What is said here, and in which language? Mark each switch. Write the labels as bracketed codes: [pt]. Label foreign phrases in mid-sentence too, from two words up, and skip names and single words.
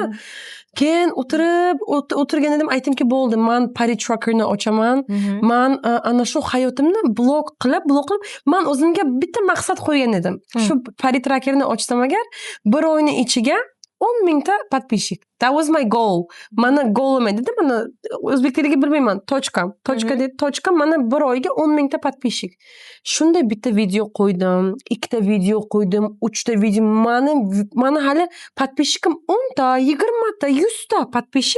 [uz] Keyin o'tirgan edim, aytdimki, bo'ldi, men Pari Trackerni ochaman. Men ana shu hayotimni blog qilib, men o'zimga bitta maqsad qo'ygan edim. Shu Pari Trackerni ochsam agar, bir oyning ichiga 10,000 ta подписчик. [en] That was my goal. [uz] Mana goalim edi. Mana o'zbek tiliga bilmayman. Tochka mana bir oyga 10,000 ta подписчик. Shunday bitta video qo'ydim, 2 ta video qo'ydim, 3 ta video. Mana hali подписчикim 10 ta, 20 ta, 100 ta подписчик.